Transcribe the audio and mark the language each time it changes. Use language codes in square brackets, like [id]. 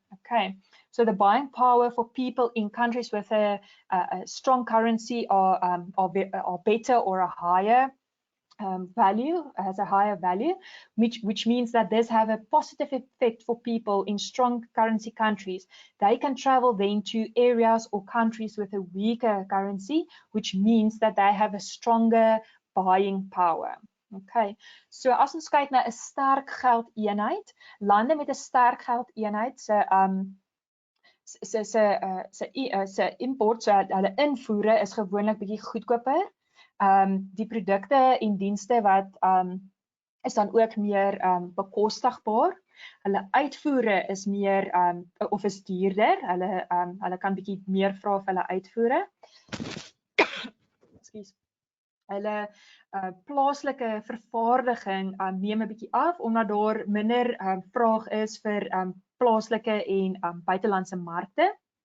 [en] Okay, so the buying power for people in countries with a strong currency are better or a higher has a higher value, which means that this have a positive effect for people in strong currency countries. They can travel then to areas or countries with a weaker currency, which means that they have a stronger buying power. [af] Okay, so as ons kyk na 'n sterk geldeenheid, lande met 'n sterk geldeenheid se import, so hulle invoere is gewoonlik bietjie goedkoper. Die produkte en dienste wat is dan ook meer bekostigbaar. Hulle uitvoere is meer of is duurder. Hulle kan bietjie meer vra vir hulle uitvoere. Ekskuus. Hulle plaaslike vervaardiging neem 'n bietjie af omdat daar minder vraag is vir plaaslike en buitelandse markte.